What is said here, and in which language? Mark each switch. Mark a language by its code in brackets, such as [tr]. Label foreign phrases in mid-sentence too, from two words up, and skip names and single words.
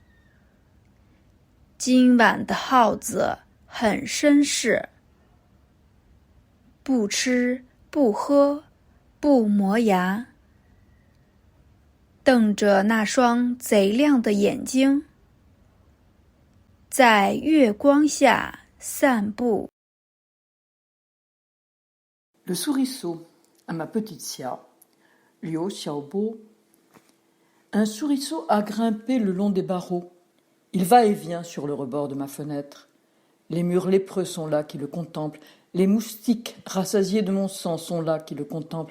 [zh] 今晚的耗子很绅士，不吃不喝不磨牙，瞪着那双贼亮的眼睛，在月光下散步。 [fr] Le souriceau, à ma petite Xia, Liu Xiaobo. Un souriceau a grimpé le long des barreaux. Il va et vient sur le rebord de ma fenêtre. Les murs lépreux sont là qui le contemplent, Les moustiques rassasiés de mon sang sont là qui le contemplent.